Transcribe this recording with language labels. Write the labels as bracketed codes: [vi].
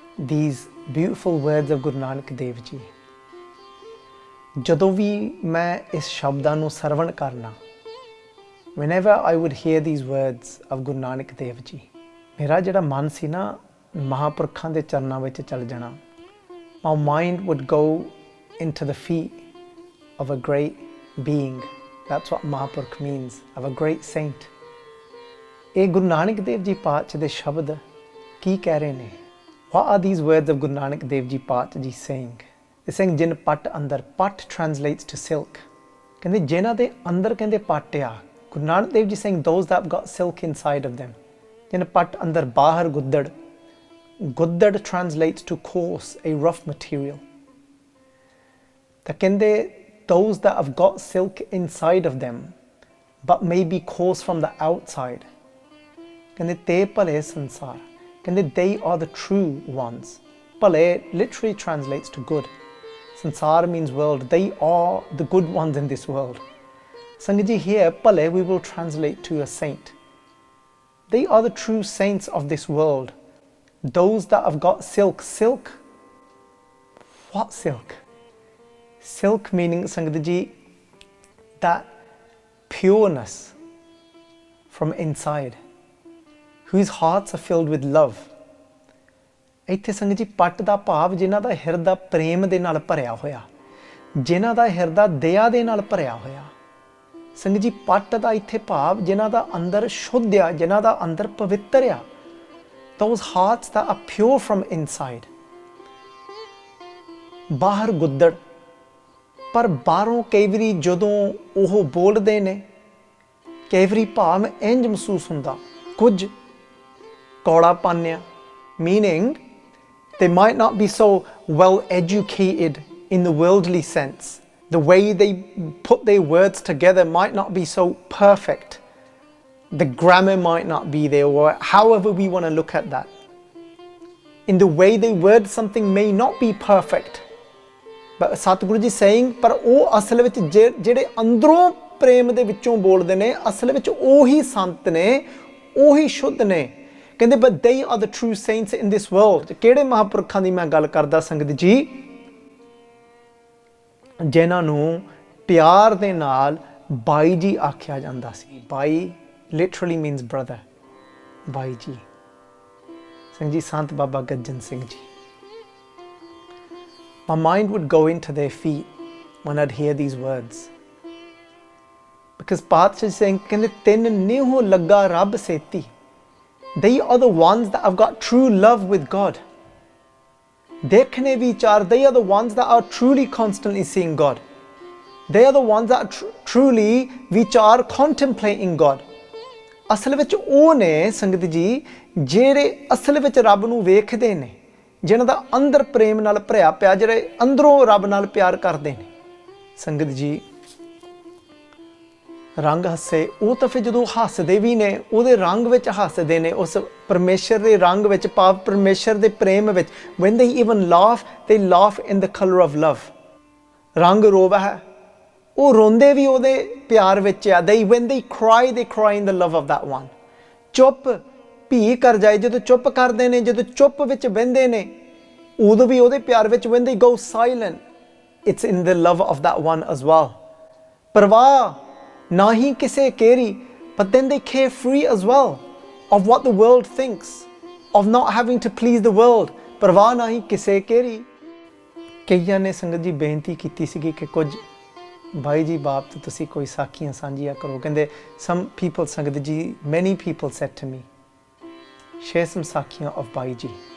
[en] These beautiful words of Guru Nanak Dev Ji। [pa] ਜਦੋਂ ਵੀ ਮੈਂ ਇਸ ਸ਼ਬਦਾਂ ਨੂੰ ਸਰਵਣ ਕਰਨਾ, [en] whenever I would hear these words of Guru Nanak Dev Ji, [pa] ਮੇਰਾ ਜਿਹੜਾ ਮਨ ਸੀ ਨਾ ਮਹਾਂਪੁਰਖਾਂ ਦੇ ਚਰਨਾਂ ਵਿੱਚ ਚੱਲ ਜਾਣਾ। [en] My mind would go into the feet of a great being. That's what Mahapurkh means, of a great saint. [pa] ਇਹ ਗੁਰੂ ਨਾਨਕ ਦੇਵ ਜੀ ਪਾਤਸ਼ਾਹ ਦੇ ਸ਼ਬਦ ਕੀ ਕਹਿ ਰਹੇ ਨੇ? [en] What are these words of Guru Nanak Dev Ji Paatshah Ji saying? They're saying [pa] ਜਿਨ ਪੱਟ ਅੰਦਰ, [en] ਪੱਟ translates to silk। [pa] ਕਹਿੰਦੇ ਜਿਨ੍ਹਾਂ ਦੇ ਅੰਦਰ ਕਹਿੰਦੇ ਪੱਟ ਆ। Guru Nanak Dev ji [en] saying those that have got silk inside of them। [pa] ਜਿਨ ਪੱਟ ਅੰਦਰ ਬਾਹਰ ਗੁੱਦੜ। ਗੁੱਦੜ [en] translates to coarse, a rough material। [pa] ਤਾਂ ਕਹਿੰਦੇ [en] those that have got silk inside of them but may be coarse from the outside। [pa] ਕਹਿੰਦੇ ਤੇ ਭਲੇ ਸੰਸਾਰ। ਕਹਿੰਦੇ [en] they are the true ones। ਭਲੇ literally translates to good। ਸੰਸਾਰ means world। They are the good ones in this world। Sangat ji, here ਭਲੇ we will translate to a saint। They are the true saints of this world। Those that have got silk। Silk? What silk? Silk meaning, sangat ji, that pureness from inside, whose hearts are filled with love। [pa] ਇੱਥੇ ਸੰਗਤ ਜੀ ਪੱਟ ਦਾ ਭਾਵ ਜਿਨ੍ਹਾਂ ਦਾ ਹਿਰਦਾ ਪ੍ਰੇਮ ਦੇ ਨਾਲ ਭਰਿਆ ਹੋਇਆ, ਜਿਨ੍ਹਾਂ ਦਾ ਹਿਰਦਾ ਦਇਆ ਦੇ ਨਾਲ ਭਰਿਆ ਹੋਇਆ। ਸੰਗਤ ਜੀ ਪੱਟ ਦਾ ਇੱਥੇ ਭਾਵ ਜਿਨ੍ਹਾਂ ਦਾ ਅੰਦਰ ਸ਼ੁੱਧ ਆ, ਜਿਨ੍ਹਾਂ ਦਾ ਅੰਦਰ ਪਵਿੱਤਰ ਆ। [en] Those hearts that are pure from inside। [pa] ਬਾਹਰ ਗੁੱਦੜ, ਪਰ ਬਾਹਰੋਂ ਕਈ ਵਾਰੀ ਜਦੋਂ ਉਹ ਬੋਲਦੇ ਨੇ, ਕਈ ਵਾਰੀ ਭਾਵ ਇੰਝ ਮਹਿਸੂਸ ਹੁੰਦਾ ਕੁਝ ਕੌੜਾਪਨ ਆ। [en] Meaning they might not be so well educated in the worldly sense। The way they put their words together might not be so perfect। The grammar might not be there, or however we want to look at that। In the way they word something may not be perfect। But Satguru Ji saying, [pa] ਪਰ ਉਹ ਅਸਲ ਵਿੱਚ ਜਿਹੜੇ ਅੰਦਰੋਂ ਪ੍ਰੇਮ ਦੇ ਵਿੱਚੋਂ ਬੋਲਦੇ ਨੇ, ਅਸਲ ਵਿੱਚ ਉਹੀ ਸੰਤ ਨੇ, ਉਹੀ ਸ਼ੁੱਧ ਨੇ। [en] ਕਹਿੰਦੇ but they are the true saints in this world। [pa] ਕਿਹੜੇ ਮਹਾਂਪੁਰਖਾਂ ਦੀ ਮੈਂ ਗੱਲ ਕਰਦਾ ਸੰਗਤ ਜੀ? ਜਿਨ੍ਹਾਂ ਨੂੰ ਪਿਆਰ ਦੇ ਨਾਲ ਬਾਈ ਜੀ ਆਖਿਆ ਜਾਂਦਾ ਸੀ। ਬਾਈ [en] literally means brother। [pa] ਬਾਈ ਜੀ, ਸਿੰਘ ਜੀ, ਸੰਤ ਬਾਬਾ Gajjan Singh ji. [en] My mind would go into their feet when I'd hear these words। Because Paatshah is saying, [pa] ਕਹਿੰਦੇ ਤਿੰਨ ਨਿਹੁ ਲੱਗਾ ਰੱਬ ਸੇਤੀ। [en] They are the ones that have got true love with God। [pa] ਦੇਖਣੇ ਵਿਚਾਰ, [en] they are the ones that are truly constantly seeing God। They are the ones that are truly ਵਿਚਾਰ contemplating God। [pa] ਅਸਲ ਵਿੱਚ ਉਹ ਨੇ ਸੰਗਤ ਜੀ ਜਿਹੜੇ ਅਸਲ ਵਿੱਚ ਰੱਬ ਨੂੰ ਵੇਖਦੇ ਨੇ, ਜਿਨ੍ਹਾਂ ਦਾ ਅੰਦਰ ਪ੍ਰੇਮ ਨਾਲ ਭਰਿਆ ਪਿਆ, ਜਿਹੜੇ ਅੰਦਰੋਂ ਰੱਬ ਨਾਲ ਪਿਆਰ ਕਰਦੇ ਨੇ। ਸੰਗਤ ਜੀ ਰੰਗ ਹੱਸੇ, ਉਹ ਤਾਂ ਫਿਰ ਜਦੋਂ ਹੱਸਦੇ ਵੀ ਨੇ ਉਹਦੇ ਰੰਗ ਵਿੱਚ ਹੱਸਦੇ ਨੇ, ਉਸ ਪਰਮੇਸ਼ਰ ਦੇ ਰੰਗ ਵਿੱਚ, ਭਾਵ ਪਰਮੇਸ਼ਰ ਦੇ ਪ੍ਰੇਮ ਵਿੱਚ। [en] when they even laugh, they laugh in the color of love। [pa] ਰੰਗ ਰੋਬ ਹੈ, ਉਹ ਰੋਂਦੇ ਵੀ ਉਹਦੇ ਪਿਆਰ ਵਿੱਚ ਆ। [en] when they cry in the love of that one। [pa] ਚੁੱਪ ਭੀ ਕਰ ਜਾਏ, ਜਦੋਂ ਚੁੱਪ ਕਰਦੇ ਨੇ, ਜਦੋਂ ਚੁੱਪ ਵਿੱਚ ਬਹਿੰਦੇ ਨੇ, ਉਦੋਂ ਵੀ ਉਹਦੇ ਪਿਆਰ ਵਿੱਚ। [en] when they go silent, it's in the love of that one as well। [pa] ਪਰਵਾਹ ਨਾ ਹੀ ਕਿਸੇ ਕੇਰੀ, [en] but then they care free as well of what the world thinks, of not having to please the world। [pa] ਪਰਵਾਹ ਨਾ ਹੀ ਕਿਸੇ ਕੇਰੀ। ਕਈਆਂ ਨੇ ਸੰਗਤ ਜੀ ਬੇਨਤੀ ਕੀਤੀ ਸੀਗੀ ਕਿ ਕੁਝ ਬਾਈ ਜੀ ਬਾਪ ਤੋਂ ਤੁਸੀਂ ਕੋਈ ਸਾਖੀਆਂ ਸਾਂਝੀਆਂ ਕਰੋ। [en] ਕਹਿੰਦੇ some people, sangat ji, many people said to me, share some ਸਾਖੀਆਂ of bai ji.